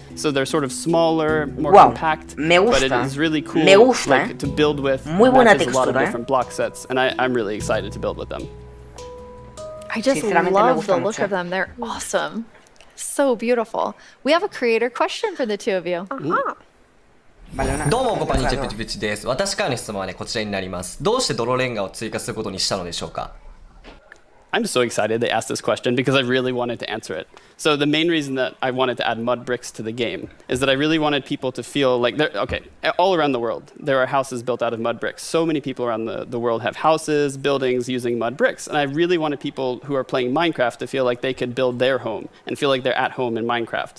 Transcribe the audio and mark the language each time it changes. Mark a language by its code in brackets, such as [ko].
[en] So they're sort of smaller, more compact, but it is really cool like, to build with. Matches a lot of different block sets, and I'm really excited to build with them. I just love the look of them. They're awesome. So beautiful. We have a creator question for the two of you. [ja] どうもこんにちは、プチプチです。私からの質問はね、こちらになります。どうして泥レンガを追加することにしたのでしょうか? [en] I'm so excited they asked this question because I really wanted to answer it. So the main reason that I wanted to add mud bricks to the game is that I really wanted people to feel like all around the world, there are houses built out of mud bricks. So many people around the world have houses, buildings using mud bricks. And I really wanted people who are playing Minecraft to feel like they could build their home and feel like they're at home in Minecraft.